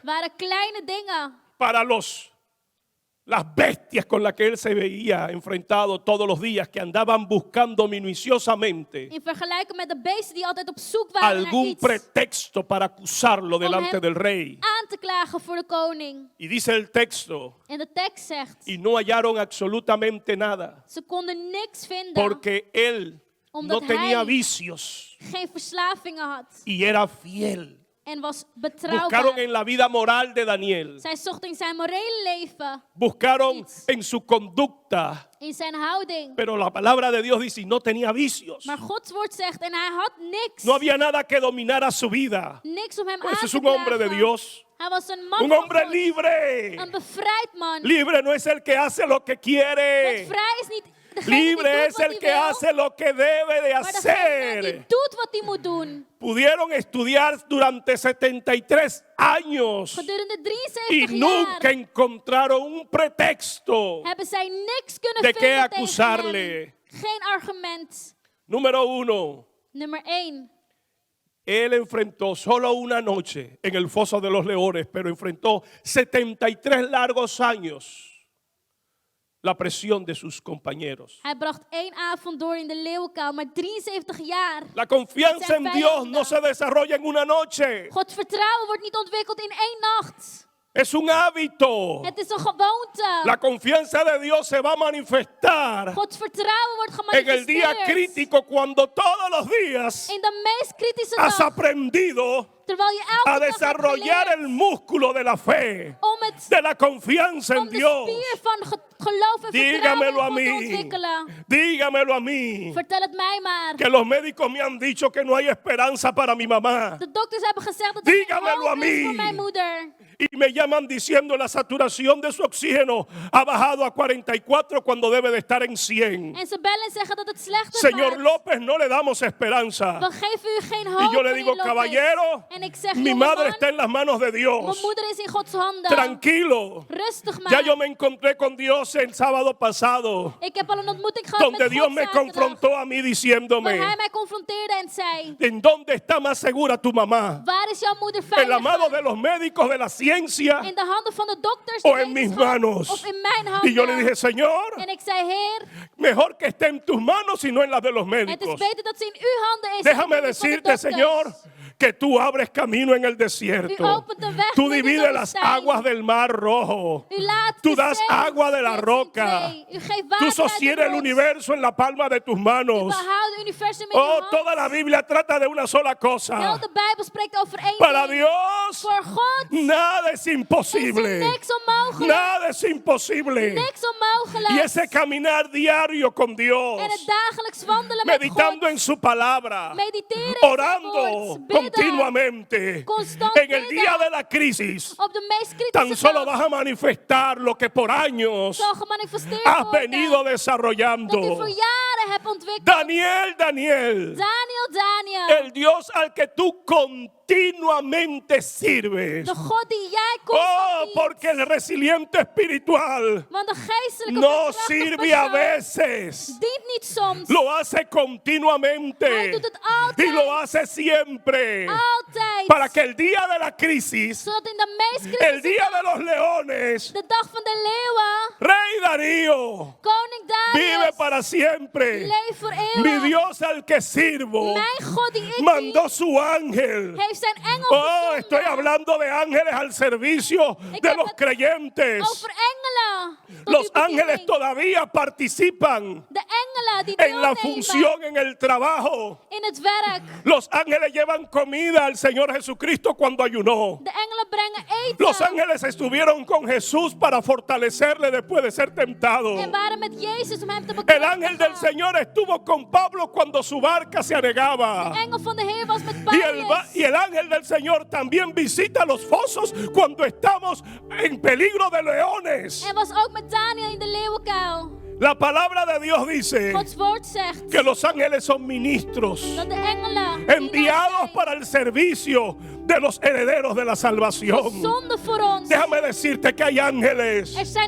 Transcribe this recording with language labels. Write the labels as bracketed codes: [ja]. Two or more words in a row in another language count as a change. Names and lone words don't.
[nl] waren kleine dingen [es] para las bestias con las que él se veía enfrentado todos los días, que andaban buscando minuciosamente [nl] in vergelijking met de beesten die altijd op zoek waren naar [es] algún [nl] iets [es] pretexto para acusarlo delante [nl] hem [es] del rey. [nl] aan te klagen voor de koning. [es] Y dice el texto, [nl] En de tekst zegt, [es] y no hallaron absolutamente nada, [nl] ze konden niks vinden [es] porque él no [nl] Omdat [es] tenía [nl] hij [es] vicios [nl] geen verslavingen had [es] y era fiel. [nl] en was [es] Buscaron [nl] betrouwbaar. [es] en la vida moral de Daniel, [nl] Zij zochten in zijn morele leven, [es] buscaron [nl] iets. [es] en su conducta, [nl] in zijn houding. [es] pero la palabra de Dios dice, y no tenía vicios. [nl] Maar Gods woord zegt, en hij had niks. [es] No había nada que dominara su vida. [nl] Niks om hem [es] Pues [nl] aan [es] es [nl] te [es] un hombre de [nl] klagen. [es] Dios, [nl] Hij was een man [es] un [nl] van [es] hombre [nl] God. [es] libre. [nl] Een bevrijd man. [es] Libre no es el que hace lo que [nl] Want [es] quiere. [nl] vrij is niet degene die [es] Libre [nl] doet [es] es [nl] wat [es] el [nl] hij [es] que [nl] wil, [es] hace lo que debe de [nl] maar degene die [es] hacer. [nl] doet wat hij moet doen. [es] Pudieron estudiar durante 73 años [nl] Gedurende [es] y [nl] 73 [es] nunca [nl] jaar [es] encontraron un pretexto [nl] hebben zij niks kunnen [es] de qué [nl] vinden tegen [es] acusarle. [nl] hem. Geen argument. [es] Número 1. [nl] Nummer 1. [es] Él enfrentó solo una noche en el foso de los leones, pero enfrentó 73 largos años la presión de sus compañeros. [nl] Hij bracht 1 avond door in de leeuwenkuil, maar 73 jaar. [es] La confianza en Dios no se desarrolla en una noche. [nl] Gods vertrouwen wordt niet ontwikkeld in 1 nacht. [es] Es un hábito. [nl] Het is een gewoonte. [es] La confianza de Dios se va a manifestar [nl] Gods vertrouwen wordt [es] en el día [nl] gemanifesteerd. [es] crítico cuando todos los días [nl] In de meest kritische [es] has [nl] dag. [es] aprendido [nl] Terwijl je elke [es] a [nl] dag hebt [es] desarrollar [nl] geleerd [es] el músculo de la fe, [nl] om het [es] de la confianza [nl] om [es] en [nl] de [es] Dios. [nl] spier van geloof en [es] Dígamelo a [nl] vertrouwen in God te [es] mí. [nl] ontwikkelen. [es] Dígamelo a mí. [nl] Vertel het mij maar. [es] Que los médicos me han dicho que no hay esperanza para mi mamá. [nl] De dokters hebben gezegd dat er geen [es] Dígamelo a [nl] hoop is [es] mí. [nl] voor mijn moeder. [es] Y me llaman diciendo la saturación de su oxígeno ha bajado a 44 cuando debe de estar en 100. [nl] En ze bellen en zeggen dat het slechter [es] Señor [nl] gaat. [es] López, no le damos esperanza. [nl] We geven u geen hoop. [es] Y yo le [nl] meneer [es] digo, [nl] Lopez. [es] caballero, [nl] En ik zeg, [es] mi [nl] jongeman, [es] madre está en las manos de [nl] mijn [es] Dios. [nl] moeder is in Gods handen. [es] Tranquilo. [nl] Rustig maar. [es] Ya yo me encontré con Dios el sábado pasado, [nl] Ik heb al een ontmoeting gehad [es] donde [nl] met [es] Dios [nl] God [es] me [nl] zaterdag, [es] confrontó a mí [nl] waar [es] diciéndome, [nl] hij mij confronteerde en zei, [es] ¿en dónde está más segura tu mamá? [nl] waar is jouw moeder [es] ¿En la mano [nl] veilig? [es] de los médicos de la ciencia [nl] In de handen van de dokters, [es] o [nl] de [es] en mis [nl] wetenschap, [es] manos? [nl] of in mijn handen? [es] Y yo le dije, Señor, [nl] En ik zei, Heer, [es] mejor que esté en tus manos y no en las de los [nl] het is [es] médicos. [nl] beter dat ze in uw handen is. [es] Déjame [nl] dan in die van de [es] decirte, [nl] dokters. [es] Señor, que tú abres camino en el [nl] U [es] desierto. [nl] opent de weg [es] Tú [nl] midden in de [es] divides las [nl] woestijn. [es] aguas del mar rojo. [nl] U laat [es] Tú [nl] de [es] das [nl] zee [es] agua de la [nl] splitsen in [es] roca. [nl] twee. U geeft [es] Tú [nl] water uit de [es] sostienes el [nl] rots. [es] universo en la palma de tus [nl] U [es] manos. [nl] behoudt het universum in uw [es] Oh, [nl] hand. [es] toda la Biblia trata de una sola [nl] Heel [es] cosa. [nl] de Bijbel spreekt over één [es] Para [nl] ding. [es] Dios, [nl] Voor God [es] nada es [nl] is er [es] imposible. [nl] niks onmogelijk. [es] Nada es imposible. [nl] Niks onmogelijk. [es] Y ese caminar diario con [nl] En [es] Dios, [nl] het dagelijks wandelen met [es] meditando [nl] God. [es] en su palabra, [nl] Mediteren in zijn [es] orando [nl] woord. Bidden. [es] continuamente. [nl] Constant [es] En el [nl] bidden. [es] día de la crisis, [nl] Op de meest [es] tan [nl] kritische [es] solo [nl] dag [es] vas a manifestar lo que por años [nl] zal gemanifesteerd [es] has [nl] worden. [es] venido [nl] Dat u [es] desarrollando. [nl] voor jaren hebt ontwikkeld. [es] Daniel, Daniel, [nl] Daniel, [es] el Dios al que tú con continuamente sirves. [nl] De God die jij [es] Oh, [nl] constant dient. [es] porque el resiliente espiritual [nl] Want de geestelijke [es] no [nl] verkrachtige [es] sirve a [nl] persoon [es] veces. [nl] dient niet soms. [es] Lo hace [nl] Hij [es] continuamente [nl] doet het [es] y lo [nl] altijd. [es] hace siempre [nl] Altijd. [es] para que el día de la crisis, [nl] Zodat in de meest [es] el [nl] kritische [es] día de los leones, [nl] de dag van de leeuwen, [es] Rey Darío [nl] koning [es] vive [nl] Darius, [es] para siempre. [nl] leef voor [es] Mi [nl] eeuwig. [es] Dios al que sirvo [nl] Mijn God die ik [es] mandó [nl] dien, [es] su ángel. [nl] heeft zijn engel [es] Oh, [nl] gezonden. [es] estoy hablando de ángeles al servicio [nl] Ik [es] de [nl] heb [es] los [nl] het [es] creyentes. [nl] Over engelen. Tot [es] Los [nl] uw [es] ángeles [nl] bediening. [es] todavía participan [nl] De engelen die [es] en la [nl] deelnemen [es] función en el trabajo. [nl] in het werk. [es] Los ángeles llevan comida al Señor Jesucristo cuando ayunó. [nl] De engelen brengen eten. [es] Los ángeles estuvieron con Jesús para fortalecerle después de ser tentado. [nl] En waren met Jezus om hem te [es] El ángel del [nl] bekrachtigen. [es] Señor estuvo con Pablo cuando su barca se anegaba. [nl] De engel van de Heer was met [es] Y [nl] Paulus. [es] el ángel del Señor también visita los fosos cuando estamos en peligro de leones. [nl] En was ook met Daniel in de leeuwenkuil. [es] La palabra de Dios dice [nl] Gods woord zegt [es] que los ángeles son ministros [nl] dat de engelen [es] enviados para el servicio de los herederos de la salvación. [nl] zonde voor ons. [es] Déjame decirte que hay ángeles [nl] Er zijn